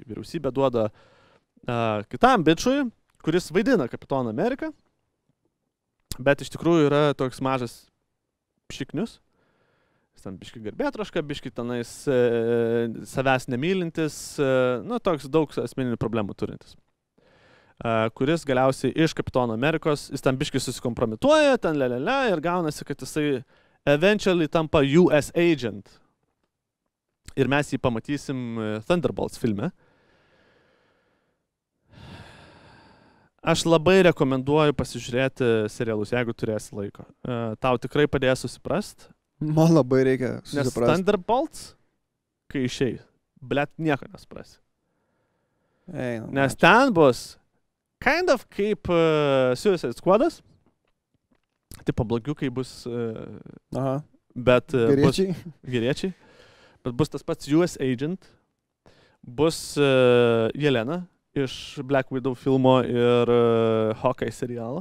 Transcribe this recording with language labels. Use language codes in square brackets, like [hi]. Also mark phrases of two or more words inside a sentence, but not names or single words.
[lt] Vyriausybė duoda kitam bičui, kuris vaidina Kapitoną Ameriką, bet iš tikrųjų yra toks mažas šiknius. Jis ten biški garbėtroška, biški tenais savęs nemylintis, toks daug asmeninių problemų turintis. Kuris galiausiai iš Kapitono Amerikos, jis ten biški susikompromituoja, ten ir gaunasi, kad jisai eventually tampa [en] US agent. [lt] Ir mes jį pamatysim Thunderbolts filme. Aš labai rekomenduoju pasižiūrėti serialus, jeigu turėsi laiko. Tau tikrai padės susiprast. Man labai reikia susiprast. Nes Thunderbolts, kai išeis, nieko nesuprasi. Nes ten bus [en] kind of [lt] kaip Suicide Squadas. Tipo blogiukai bus bet geriečiai. Bet bus tas pats [en] US agent. [lt] Bus Jelena iš Black Widow filmo ir Hawkeye serialo.